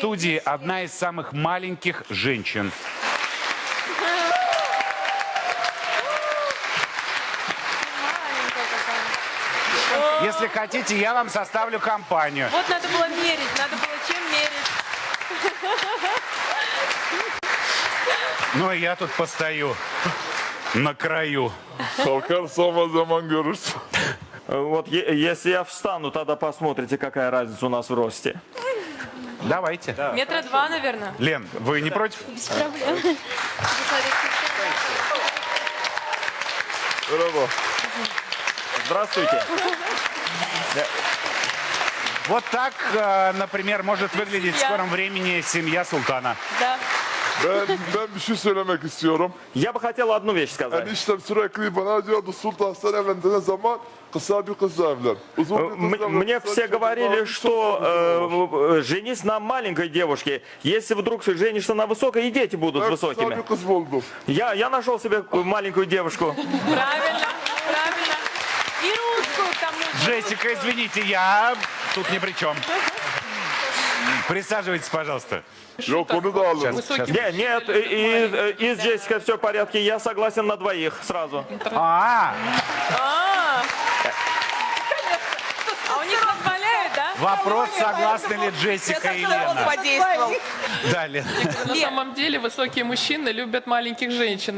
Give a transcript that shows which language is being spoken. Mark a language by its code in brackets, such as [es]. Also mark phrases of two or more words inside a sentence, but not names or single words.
[ru] студии одна из самых маленьких женщин. Если хотите, я вам составлю компанию. Вот надо было мерить, надо было чем мерить. Ну и я тут постою на краю. [tr] Kalkarsam o zaman görürsün. [ru] Вот если я встану, тогда посмотрите, какая разница у нас в росте. Давайте. Метра два, наверное. Лен, вы не против? Без проблем. [tr] Merhaba. [ru] Здравствуйте. Вот так, например, может выглядеть в скором времени семья султана. Да. [tr] Ben bir şey söylemek istiyorum. [ru] Я бы хотел одну вещь сказать. [tr] Eniştem sürekli bana diyordu Sultan sen evlendiğin zaman kısa bir kızla evlen. Uzun bir kızla evlen. [ru] Мне все говорили, что женись на маленькой девушке. Если вдруг женишься на высокой, и дети будут [tr] Ben kısa [ru] высокими. [tr] bir kız buldum. [ru] Я нашел себе маленькую девушку. Правильно, правильно. И русскую к тому же. Джессика, извините, я тут ни при чем. Присаживайтесь, пожалуйста. [tr] Yok onu da alırım. [ru] Нет, и с Джессикой все в порядке. Я согласен на двоих сразу. А у них позволяют? Вопрос, согласны ли Джессика и Лена. Подействовал. Далее. На самом деле высокие мужчины любят маленьких женщин.